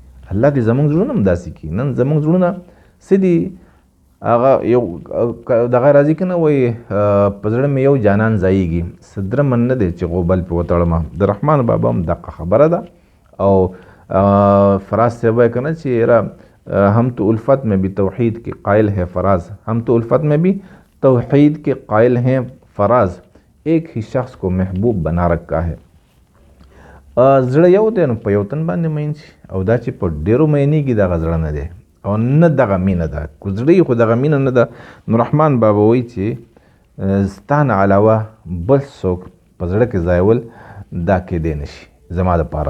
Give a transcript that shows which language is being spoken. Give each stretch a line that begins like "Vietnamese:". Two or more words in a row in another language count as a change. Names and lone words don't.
Pashto: الله دې زموږ زړونه هم داسې کړي. نن زموږ زړونه څه دي؟ هغه یو دغه راځي که نه وایي په زړه مې یو جانان ځایږي، څه درمن نه دی چې غوبل پې وتړم. د رحمان بابا هم دقه خبره ده. او فراز صاحب وایي که نه چې یاره
Urdu: ہم تو الفت میں بھی توحید کے قائل ہے فراز، ہم تو الفت میں بھی توحید کے قائل ہیں فراز، ایک ہی شخص کو محبوب بنا رکھا ہے.
Pashto: زړه یو دی نو په یو تن باندې مین شي، او دا چې په ډېرو مینېږي دغه زړه نه دی او نه دغه مینه ده. کو زړه خو دغه مینه نه ده. نو رحمان بابا وایي چې ستا نه علاوه بل څوک په زړه کې ځایول دا کېدی نه شي زما دپاره.